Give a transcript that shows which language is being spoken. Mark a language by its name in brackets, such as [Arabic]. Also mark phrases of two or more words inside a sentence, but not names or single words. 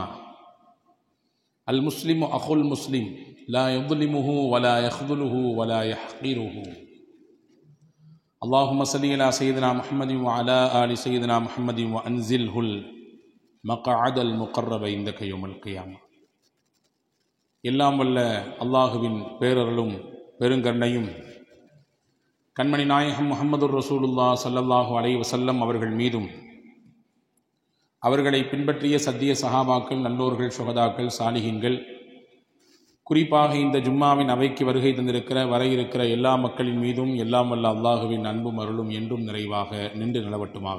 [Arabic] المسلم أخو المسلم لا يظلمه ولا يخذله ولا يحقره. اللهم صل على سيدنا محمد وعلى آل سيدنا محمد وأنزله المقعد المقرب عندك يوم القيامة. [Tamil] எல்லாம் வல்ல அல்லாஹுவின் பேரருளும் பெருங்கருணையும் கண்மணி நாயகம் [Arabic] محمد رسول الله صلى الله عليه وسلم [Tamil] அவர்கள் மீதும், அவர்களை பின்பற்றிய சத்திய சஹாபாக்கள், நல்லோர்கள், சுஹதாக்கள், சாலிஹீன்கள், குறிப்பாக இந்த ஜும்மாவின் அவைக்கு வருகை தந்திருக்கிற வர இருக்கிற எல்லா மக்களின் மீதும் எல்லாம் வல்ல அல்லாஹுவின் அன்பும் அருளும் என்றும் நிறைவாக நின்று நிலவட்டுமாக.